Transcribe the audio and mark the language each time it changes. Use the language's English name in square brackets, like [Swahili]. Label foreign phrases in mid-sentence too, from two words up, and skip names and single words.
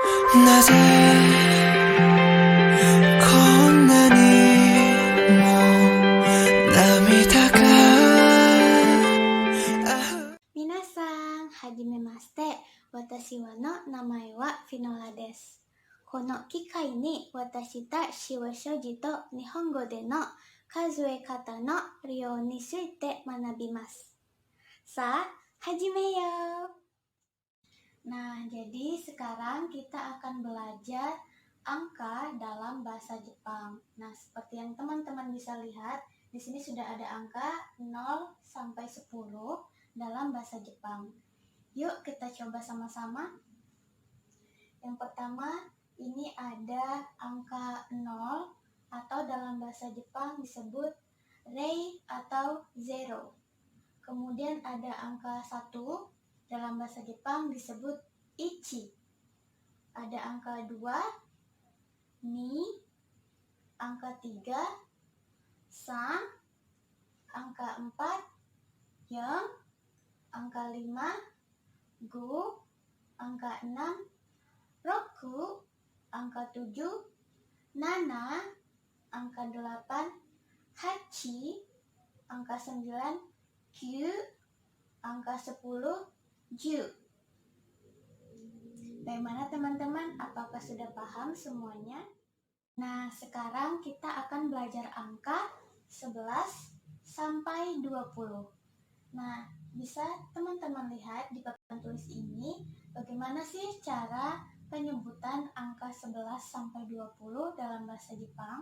[Japanese] 낮에 겁나니 뭐涙が皆さん、はじめまして. 私はの名前はFinolaです. この機会に私たちは書字と日本語での数え方の利用について学びます。さあ、始めよう。 [Indonesian] Nah, jadi sekarang kita akan belajar angka dalam bahasa Jepang. Nah, seperti yang teman-teman bisa lihat, di sini sudah ada angka 0 sampai 10 dalam bahasa Jepang. Yuk kita coba sama-sama. Yang pertama, ini ada angka 0 atau dalam bahasa Jepang disebut rei atau zero. Kemudian ada angka 1, dalam bahasa Jepang disebut ichi. Ada angka 2, ni, angka 3, san, angka 4, yang, angka 5, gu, angka 6, roku, angka 7, nana, angka 8, hachi, angka 9, kyu, angka 10, ju. Bagaimana teman-teman? Apakah sudah paham semuanya? Nah, sekarang kita akan belajar angka 11 sampai 20. Nah, bisa teman-teman lihat di papan tulis ini bagaimana sih cara penyebutan angka 11 sampai 20 dalam bahasa Jepang?